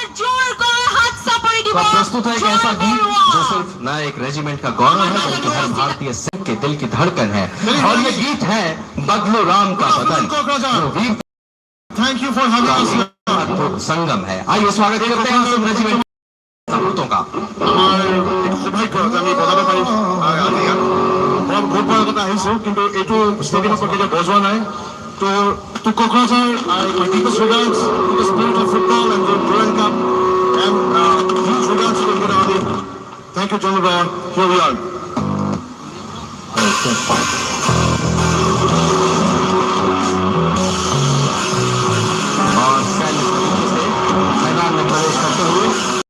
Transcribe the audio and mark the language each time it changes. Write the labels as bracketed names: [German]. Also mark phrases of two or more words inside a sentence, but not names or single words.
[Hindi] तो प्रस्तुत है एक ऐसा गीत जो सिर्फ न एक रेजिमेंट का गौरव है, बल्कि हर भारतीय सिख के दिल की धड़कन है, और ये गीत है बगलू राम का बदन, जो वीर [English] thank you for having [Hindi] अद्भुत संगम है। आइए स्वागत करते हैं सिख रेजिमेंट सपूतों का। [Assamese] আমি বজাব পাৰিম ইয়াত অলপ বহুত বড় কথা আহিছোঁ, কিন্তু এইটো ষ্টেডিয়ামত কেতিয়াও বজোৱা নাই। [English] তো কোকৰাঝাৰ deepest regards to the spirit of football and the Durand Cup, and huge regards to the Indian Army. Thank you, General Bawa. Here we are. [Hindi] और सैन्य से मैदान में प्रवेश करते हुए